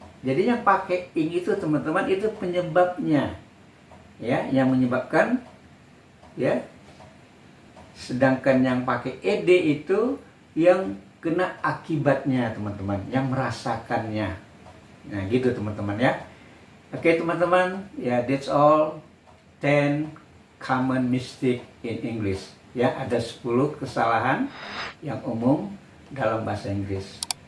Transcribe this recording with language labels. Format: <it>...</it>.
<id>Jadi yang pakai ing itu teman-teman, itu penyebabnya. Ya, yang menyebabkan ya. Sedangkan yang pakai ed itu yang kena akibatnya teman-teman, yang merasakannya. Nah, gitu teman-teman ya. Oke teman-teman, ya</id> <en>that's all 10 common mistake in English.</en> <id>Ya, ada 10 kesalahan yang umum dalam bahasa Inggris.</id>